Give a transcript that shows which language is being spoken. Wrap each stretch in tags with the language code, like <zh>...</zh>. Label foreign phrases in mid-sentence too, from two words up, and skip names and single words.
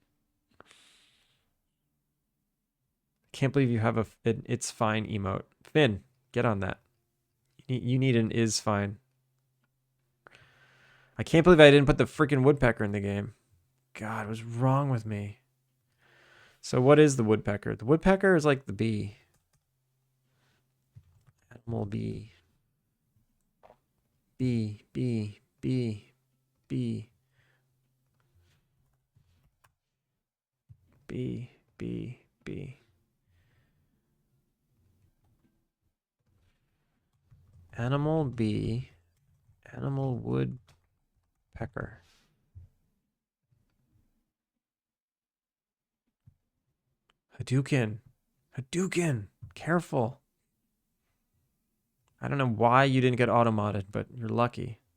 <en>Can't believe you have an it's fine emote. Finn, get on that. You need an is fine. I can't believe I didn't put the freaking woodpecker in the game. God, what's wrong with me? So what is the woodpecker? The woodpecker is like the bee. Animal bee. Bee, bee, bee, bee. B, B, B. Animal bee, animal woodpecker. Hadouken. Hadouken. Careful. I don't know why you didn't get auto-modded, but you're lucky.</en>